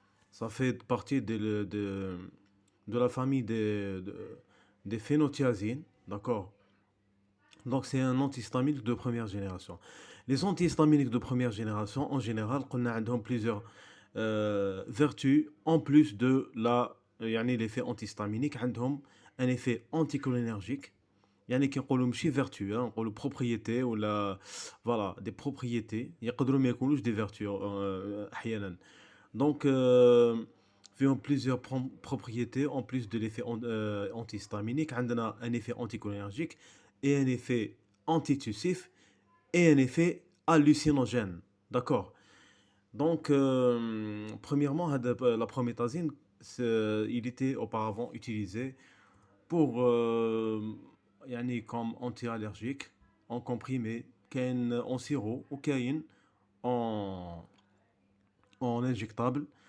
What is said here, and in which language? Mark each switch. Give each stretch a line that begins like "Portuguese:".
French: Ça fait partie de la famille des phénothiazines, d'accord? Donc c'est un antihistaminique de première génération. Les antihistaminiques de première génération, en général, on a plusieurs vertus en plus de l'effet antihistaminique.
Arabic: عندهم
French: un effet anticholinergique.
Arabic: يعني كيقولوا ماشي
French: vertu,
Arabic: نقولوا
French: propriété
Arabic: ولا
French: voilà des propriétés
Arabic: يقدروا ما يكونوش
French: des vertus
Arabic: احيانا.
French: Donc
Arabic: فيهم
French: plusieurs propriétés en plus de l'effet antihistaminique.
Arabic: عندنا
French: un effet anticholinergique et un effet antitussif et un effet hallucinogène. D'accord? Donc, premièrement, la promethazine, il était auparavant utilisé pour, comme anti-allergique, en comprimé, en sirop ou en injectable.